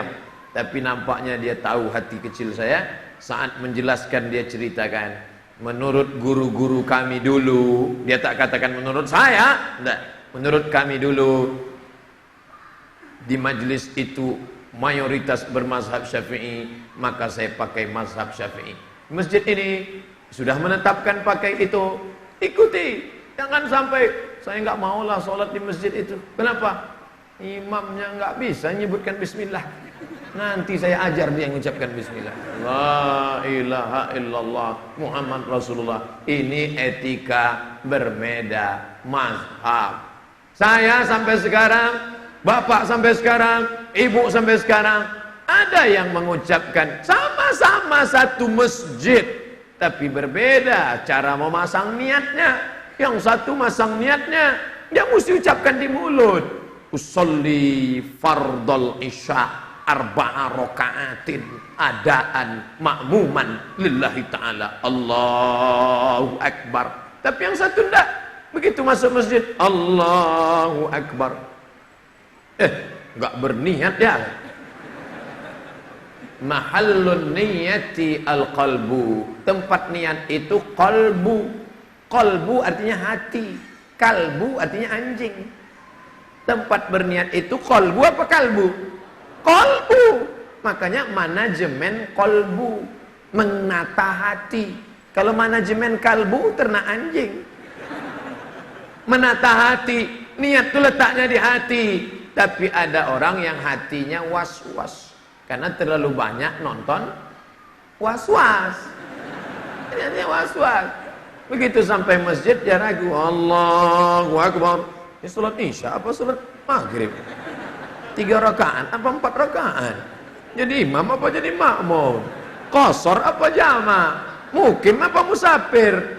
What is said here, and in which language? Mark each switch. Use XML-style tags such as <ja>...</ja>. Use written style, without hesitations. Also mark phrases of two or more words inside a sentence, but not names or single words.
<id>Tapi nampaknya dia tahu hati kecil saya. Saat menjelaskan dia ceritakan, menurut guru-guru kami dulu, dia tak katakan menurut saya, enggak, menurut kami dulu di majlis itu mayoritas bermazhab Syafi'i, maka saya pakai mazhab Syafi'i. Masjid ini sudah menetapkan pakai itu, ikuti. Jangan sampai saya nggak maulah sholat di masjid itu. Kenapa? Imamnya nggak bisa menyebutkan bismillah. Nanti saya ajar dia mengucapkan bismillah.</id> <ar>لا إله إلا الله محمد رسول الله.</ar> <id>Ini etika berbeda mazhab. Saya sampai sekarang, bapak sampai sekarang, ibu sampai sekarang, ada yang mengucapkan sama-sama satu masjid, tapi berbeda cara memasang niatnya. Yang satu masang niatnya, dia mesti ucapkan di mulut.</id> <ar>أصلي فرض العشاء أربع ركعات أداء مأموما لله تعالى، الله أكبر.</ar> <id>Tapi yang satu enggak, begitu masuk masjid</id> <ar>الله أكبر,</ar> <id>enggak berniat ya.</id> <ar>محل النية القلب,</ar> <id>tempat niat itu qalbu. Qalbu artinya hati, kalbu artinya anjing. Tempat berniat itu qalbu apa kalbu? Kolbu. Makanya manajemen kolbu, menata hati. Kalau manajemen kalbu, ternak anjing. Menata hati, niat itu letaknya di hati. Tapi ada orang yang hatinya was-was karena terlalu banyak nonton was-was. Niatnya was-was. Begitu sampai masjid dia ragu,</id> <ar>الله أكبر,</ar> <id>ini sholat isya apa sholat maghrib? 3 rakaat apa 4 rakaat? Jadi imam apa jadi makmum? Qasar apa jama? Mukim apa musafir?</id>